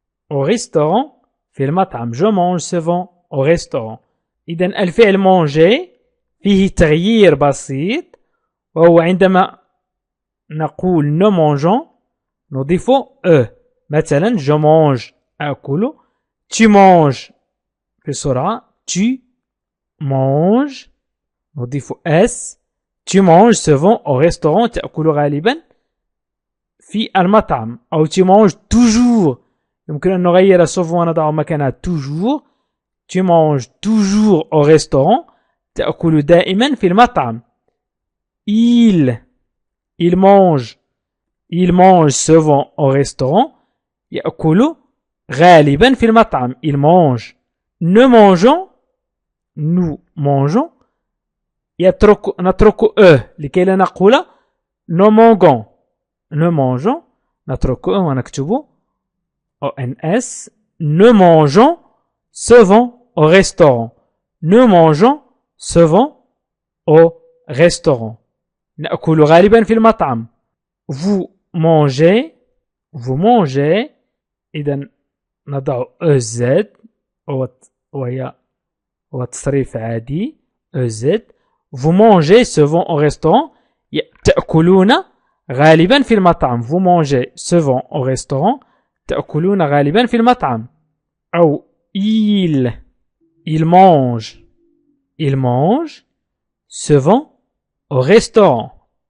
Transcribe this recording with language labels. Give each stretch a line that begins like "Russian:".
French: au restaurant
Arabic: في المطعم.
French: je mange souvent au restaurant.
Arabic: إذن الفعل manger فيه تغيير بسيط وهو عندما نقول
French: nous mangeons
Arabic: نضيف e.
French: مثلا je mange
Arabic: أكل.
French: tu manges
Arabic: بسرعة.
French: tu manges
Arabic: نضيف
French: s. tu manges souvent au restaurant.
Arabic: تأكل غالبا في المطعم.
French: أو tu manges toujours.
Arabic: يمكن أن نغير souvent ونضع مكانها toujours.
French: tu manges toujours au restaurant.
Arabic: تأكل دائما في المطعم.
French: il mange souvent au restaurant.
Arabic: يأكل غالبا في المطعم.
French: il mange. nous mangeons
Arabic: نترك لكي لا نقول nous mangeons نترك ونكتب ONS.
French: nous mangeons souvent au restaurant. nous mangeons souvent au restaurant.
Arabic: نأكل غالبا في المطعم.
French: vous mangez
Arabic: إذن نضع EZ وهي تصريف عادي EZ.
French: vous mangez souvent au restaurant.
Arabic: تأكلون غالبا في المطعم.
French: vous mangez souvent au restaurant.
Arabic: تأكلون غالبا في المطعم.
French: أو il mange souvent au restaurant.